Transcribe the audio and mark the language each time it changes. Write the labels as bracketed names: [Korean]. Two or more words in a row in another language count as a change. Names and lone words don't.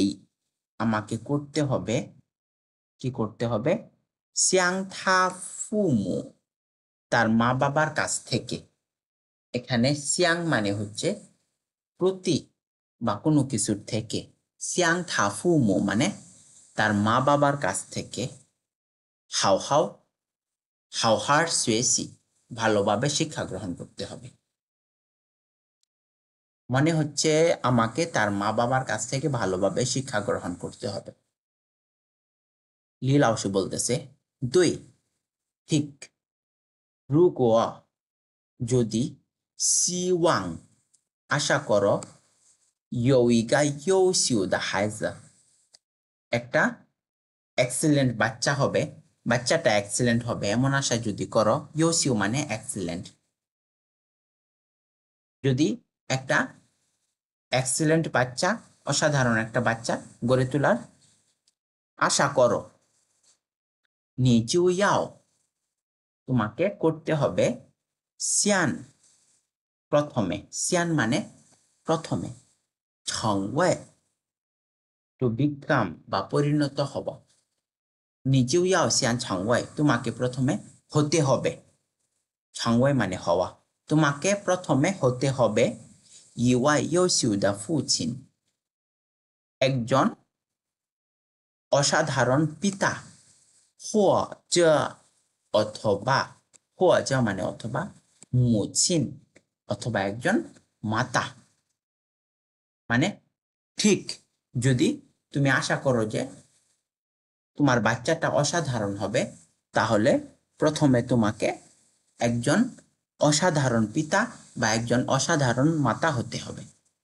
[Bangla] আমাকে করতে হবে কি করতে হবে [Chinese] 向他父母 [Bangla] তার মা বাবার কাছ থেকে এখানে সিয়াং মানে হচ্ছে প্রতি বা কোনো কিছুর থেকে [Chinese] 向他父母 [Bangla] মানে তার মা বাবার কাছ থেকে [Chinese] 好好儿学习 [Bangla] ভালোভাবে শিক্ষা গ্রহণ করতে হবে মনে হচ্ছে আমাকে তার মা বাবার কাছ থেকে ভালোভাবে শিক্ষা গ্রহণ করতে হবে লীলাওসু বলতেছে 对 ঠিক 如果 যদি 希望 আশা করো [Chinese] 有一个优秀的孩子 [Bangla] একটা এক্সিলেন্ট বাচ্চা হবে বাচ্চাটা এক্সিলেন্ট হবে এমন আশা যদি করো 优秀 মানে এক্সিলেন্ট যদি একটা এক্সিলেন্ট বাচ্চা অসাধারণ একটা বাচ্চা গড়ে তোলার আশা করো [Chinese] 你就 [Bangla] 要 তোমাকে করতে হবে 先 প্রথমে 先 মানে প্রথমে 成为 [English] to become [Bangla] বা পরিণত হব [Chinese] 你就要先成为 [Bangla] তোমাকে প্রথমে হতে হবে 成为 মানে হওয়া তোমাকে প্রথমে হতে হবে [Chinese] 一位优秀的父亲 [Bangla] একজন অসাধারণ পিতা 或者 অথবা 或者 মানে অথবা 母亲 অথবা একজন মাতা মানে ঠিক যদি তুমি আশা করো যে তোমার বাচ্চাটা অসাধারণ হবে তাহলে প্রথমে তোমাকে একজন অসাধারণ পিতা বা একজন অসাধারণ মাতা হতে হবে